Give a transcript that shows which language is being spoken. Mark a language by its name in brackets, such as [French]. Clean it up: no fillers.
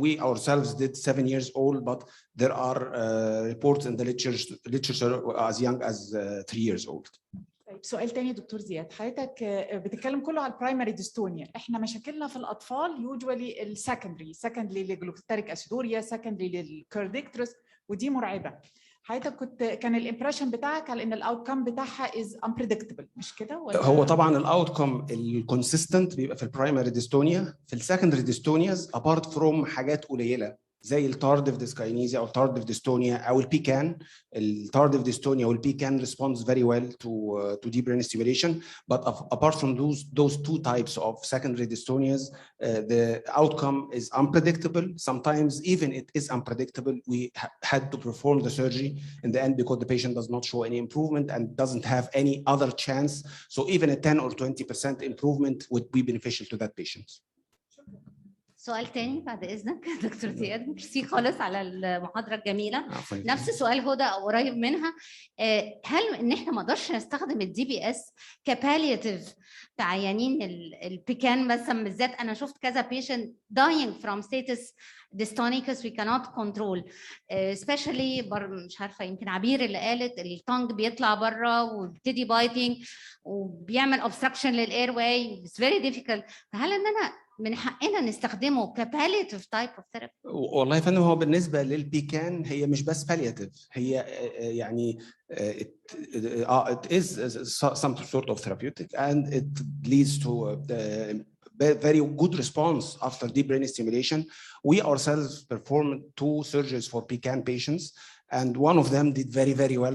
[English] We ourselves did 7 years old, but there are reports in the literature as young as 3 years old. [Arabic] سؤال تاني دكتور زياد، حضرتك بتتكلم كله على البرايمري ديستونيا. احنا مشاكلنا في الاطفال يوجوالي السكندري للجلوكوستاتيك اسيدوريا، سكندري للكارديكترس، ودي مرعبه. حضرتك كان الامبريشن بتاعك على ان الاوتكم بتاعها [English] is unpredictable, [Arabic] مش كده ولا؟ هو طبعا الاوتكم الكونسيستنت بيبقى في البرايمري ديستونيا. في السكندري ديستونياز [English] apart from [Arabic] حاجات قليله زي التارديف ديسكاينيزيا او التارديف ديستونيا او البيكان. التارديف ديستونيا والبيكان [English] responds very well to deep brain stimulation, but apart from those two types of secondary dystonias, the outcome is unpredictable. Sometimes even it is unpredictable. We had to perform the surgery in the end because the patient does not show any improvement and doesn't have any other chance. So even a 10 or 20% improvement would be beneficial to that patient. [Arabic] سؤال تاني بعد اذنك دكتور زياد. ميرسي خالص على المحاضره الجميله. نفس سؤال هدى او قريب منها، هل ان احنا ما نقدرش نستخدم الدي بي اس كبالياتيف في عيانين البيكان مثلا بالذات؟ انا شفت كذا بيشنت [English] dying from status dystonicus we cannot control, especially [Arabic] مش عارفه يمكن عبير اللي قالت التونج بيطلع بره وبيبتدي بايتنج وبيعمل obstruction للاير واي. [English] it's very difficult. [Arabic] فهل ان انا من حقنا نستخدمه كبالياتيف [English] Type of therapy? [Arabic] والله يا فندم هو بالنسبه للبيكان هي مش بس بالياتيف، هي يعني [English] it is some sort of therapeutic and it leads to very good response after deep brain stimulation. We ourselves performed 2 surgeries for PCAN patients, and one of them did very, very well.